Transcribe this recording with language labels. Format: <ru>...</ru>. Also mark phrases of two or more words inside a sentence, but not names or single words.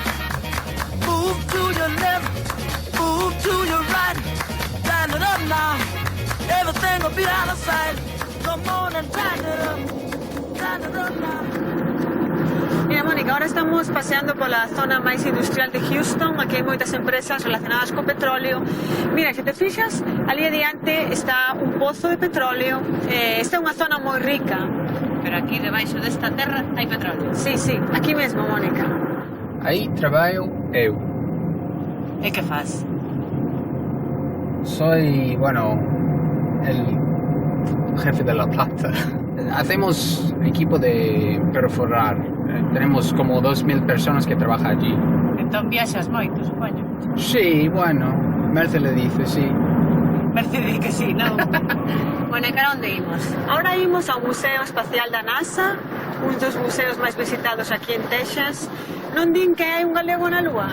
<en>Move to your left, move to your right. Line it up now. Everything will be out of sight. Come on and line it up. Line it up now.</en> <gl>Mira, Mónica, ahora estamos paseando pola zona máis industrial de Houston. Aquí hai moitas empresas relacionadas co petróleo. Mira, se te fixas, ali adiante está un pozo de petróleo. Esta é unha zona moi rica. Pero aquí debaixo desta terra hai petróleo. Sí, sí, aquí mesmo, Mónica. Aí traballo eu. E que faz?</gl> <es>Soy, bueno, el jefe de la planta. Hacemos equipo de perforar. Tenemos como 2.000 personas que trabajan allí.</es> <gl>Entón viaxas moito, supoño.</gl> <es>Sí, bueno, Merce le dice, sí.</es> <gl>Merce di que sí, non? Bueno, e cara onde imos? Ahora imos ao Museo Espacial da NASA, un dos museos máis visitados aquí en Texas. Non din que hai un galego na Lúa?</gl>